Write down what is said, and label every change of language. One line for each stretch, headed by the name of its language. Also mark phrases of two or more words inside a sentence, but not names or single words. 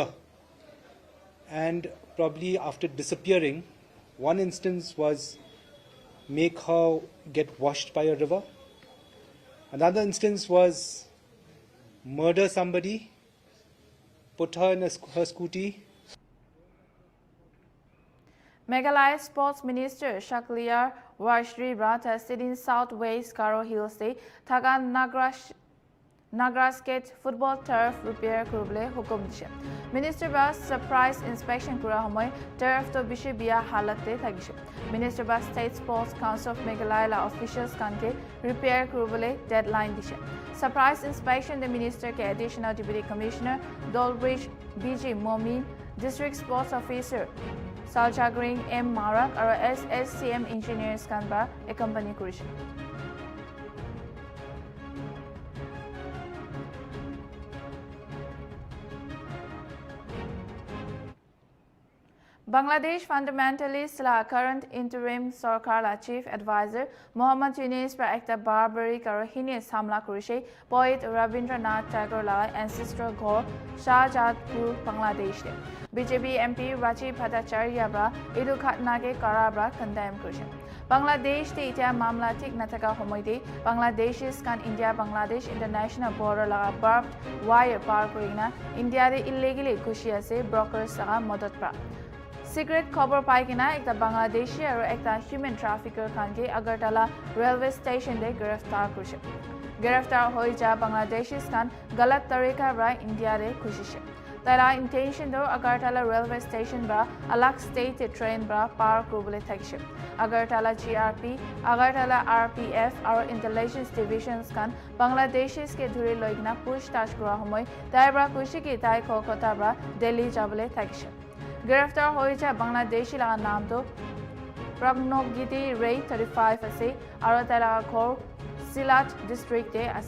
English: And probably after disappearing, one instance was make her get washed by a river. Another instance was murder somebody, put her in her scooty. Meghalaya Sports Minister Shakliar Warshri Brata said in Southwest Karo Hills State, Thagan Nagrasket football turf repair
Hajong: kurble hukum dishe. Minister ba
English: surprise inspection
Hajong: kura homoy turf to bishe biya halatte thagishe. Minister ba State Sports Council of Meghalaya la officials kanke repair kurble deadline dishe.
English: Surprise inspection
Hajong: the minister ke
English: additional deputy commissioner
Hajong: Dolbridge BG Momin,
English: district sports officer
Hajong: Saljagring M Marak or SSCM engineers kan ba accompany kurishe. Bangladesh fundamentalist la
English: current interim
Hajong: Sarkar la
English: chief advisor
Hajong: Mohammad Yunus par ekta
English: barbaric or heinous
Hajong: hamla kurishe poet Rabindranath Tagore la ancestral ghor Shahjadpur Bangladesh de. BJP MP Rajiv Bhattacharya bra edu khatna ke karabra condemn kurishe. Bangladesh te ita mamla tik nataka homoide Bangladeshis kan India Bangladesh
English: international border
Hajong: la
English: barbed wire
Hajong: par kurina India de illegally kushi ase brokers la madat pra.
English: Secret cover
Hajong: paikina ekta Bangladeshi aro ekta
English: human trafficker
Hajong: khan ke Agartala railway station de giraftar kurishe. Giraftar hoi ja Bangladeshis kan galat tarika ra India de kushishe. Tara intention do Agartala railway station bra alak state train bra par kurble thagishe. Agartala GRP, Agartala RPF aro
English: intelligence divisions
Hajong: kan Bangladeshis ke dhuri loigna push tash kura homoy tai bra kushi ki tai Kolkata bra Delhi jabale thagishe. Giraftar hoi ja Bangladeshi la naam to Pragnogiti Ray 35 ase aro tala ghor Silat district de ase.